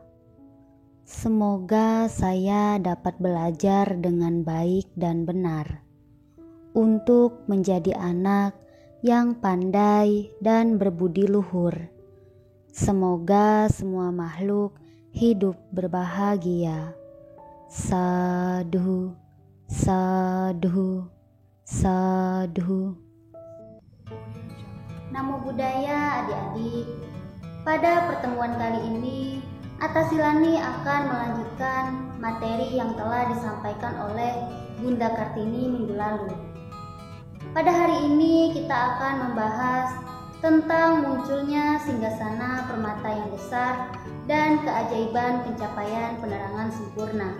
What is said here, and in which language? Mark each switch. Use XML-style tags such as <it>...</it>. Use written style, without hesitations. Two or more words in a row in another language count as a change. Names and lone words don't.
<id>Semoga saya dapat belajar dengan baik dan benar untuk menjadi anak yang pandai dan berbudi luhur. Semoga semua makhluk hidup berbahagia.</id> <pi>Sadhu, sadhu, sadhu. Namo Buddhaya adik-adik.</pi> <id>Pada pertemuan kali ini, Atasilani akan melanjutkan materi yang telah disampaikan oleh Bunda Kartini minggu lalu. Pada hari ini kita akan membahas tentang munculnya singgasana permata yang besar dan keajaiban pencapaian penerangan sempurna.</id>